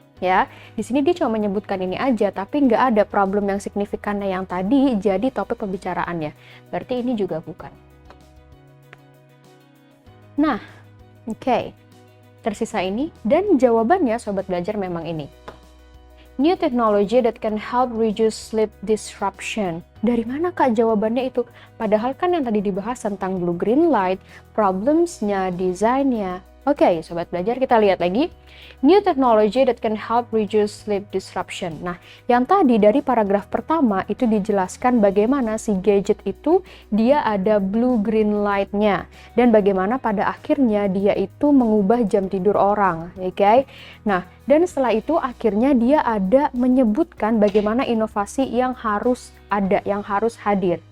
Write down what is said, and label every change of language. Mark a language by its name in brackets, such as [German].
[Indonesian] Ya, di sini dia cuma menyebutkan ini aja, tapi nggak ada problem yang signifikan yang tadi jadi topik pembicaraannya. Berarti ini juga bukan. Nah, oke. Tersisa ini, dan jawabannya sobat belajar memang ini. [English] New technology that can help reduce sleep disruption. [Indonesian] Dari mana Kak jawabannya itu? Padahal kan yang tadi dibahas tentang blue-green light, problems-nya, desainnya. Oke, sobat belajar, kita lihat lagi. [English] New technology that can help reduce sleep disruption. [Indonesian] Nah, yang tadi dari paragraf pertama itu dijelaskan bagaimana si gadget itu dia ada blue-green light-nya. Dan bagaimana pada akhirnya dia itu mengubah jam tidur orang. Oke? Nah, dan setelah itu akhirnya dia ada menyebutkan bagaimana inovasi yang harus ada, yang harus hadir.